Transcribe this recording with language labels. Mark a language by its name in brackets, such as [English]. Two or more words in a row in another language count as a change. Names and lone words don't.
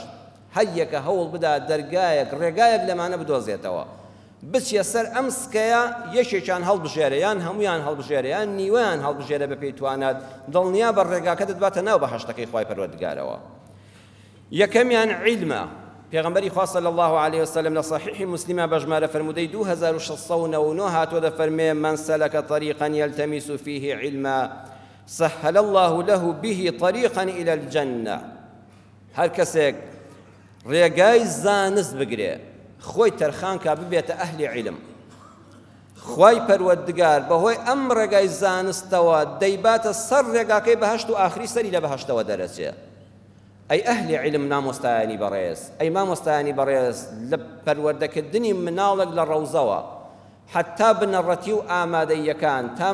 [Central Kurdish] هەر یەکە هەوڵ بدا دەرگایەک ڕێگایەک لەمانە بدۆزێتەوە، بچیە سەر ئەم سکەیە، یەکێکیان هەڵبژێرە یان هەمویان هەڵبژێرە یان نیوەیان هەڵبژێرە بە پێی توانات، دڵنیا بە ڕێگاکە دەباتە ناو بەهەشتەکەی خوای پەروەردگارەوە. یەکەمیان عیلمە. پێغەمبەری خوا [Arabic] صلی الله علیه وسلم [Central Kurdish] لە صحیحی موسلیمە بە ژمارە فرموودەی 2699 هاتووە دەفەرمێ [Arabic] من سەلەکە طریقا یلتەمیس فیه علما سهل الله له به طریقا إلى الجنة. [Central Kurdish] هەر کەسێک ڕێگای زانست بگرێ، خۆی تەرخانکە ببێتە ئەهلی عیلم، خوای پەروەردگار بەهۆی ئەم ڕێگای زانستەوە دەیباتە سەر ڕێگاکەی بەهەشت و ئاخری سەری لە بەهەشتەوە دەرەچێ. ئەی ئەهلی عیلم نامۆستایانی بەڕێز، ئەی مامۆستایانی بەڕێز، لە پەروەردەکردنی مناڵێک لە ڕەوزەوە حتا بنەڕەتی و ئامادەیەکان تا